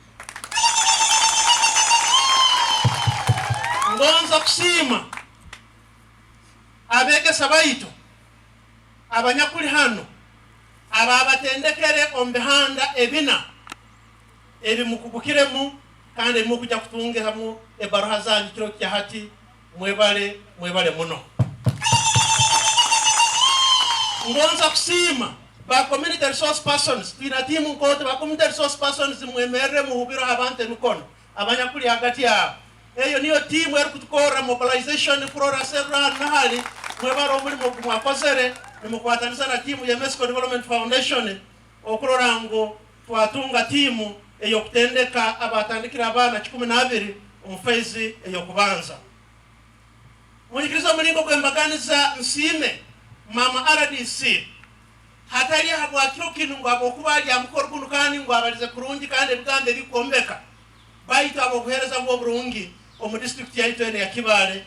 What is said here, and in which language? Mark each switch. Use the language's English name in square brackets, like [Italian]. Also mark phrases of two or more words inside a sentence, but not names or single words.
[Nyoro] Ngonza kusima abege sabaito abanyakuli hano ababatendekere ombihanda ebina ebi mukubukiremu kandi mukujja kutungiramu ebaroha zanyu kiro kya hati mwebale muno. Ngonza kusima ba [English] community resource persons [Nyoro] twina timu nkote ba [English] community resource persons [Nyoro] mwemerere muhubiro abantu emikono abanyakuli hagati yabo. Eyo niyo timu eri kutukora mobilization kurora serra nahali mwebaro mulimo kumwakozere nimukwatanisa na timu ya Mexico Development Foundation okurora ngo twatunga timu eyokutendeka abatandikira abana 12 omufezi eyokubanza. Munyikiriza mulingo gw'embaganiza nsime mama RDC hatali habwakiro kinu ngo abokubaali amukoro kuno kandi ngo abalize kurungi kandi ebigambe bikombeka baita abokuhereza mu burungi omu district ya Itwene ya Kibaale.